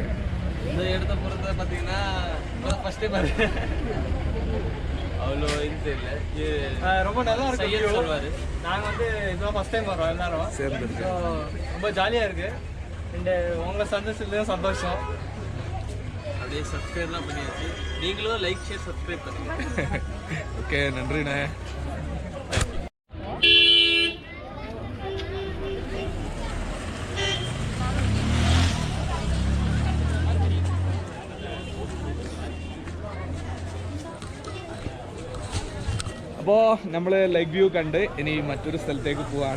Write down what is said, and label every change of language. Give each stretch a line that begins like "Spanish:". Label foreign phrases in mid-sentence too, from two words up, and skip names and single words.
Tamil: இந்த இடத்த பொறுத்த பார்த்தீங்கன்னா ஃபஸ்ட்டே பாருங்க, அவ்வளோ இது இல்லை, ரொம்ப நல்லா இருக்கு சொல்லுவார். நாங்கள் வந்து இதுதான்
English: first time
Tamil: வரோம் எல்லாரும் சேர்ந்து, ரொம்ப ஜாலியாக இருக்குது. இந்த உங்களை சந்தோஷத்துலேயும் சந்தோஷம். அப்படியே சப்ஸ்கிரைப்லாம் பண்ணியாச்சு, நீங்களும்
English: like share subscribe
Tamil: பண்ணுங்க. ஓகே, நன்றிண்ணே.
Malayalam: അപ്പോൾ നമ്മൾ
English: lake view
Malayalam: കണ്ട് ഇനി മറ്റൊരു സ്ഥലത്തേക്ക് പോവാണ്.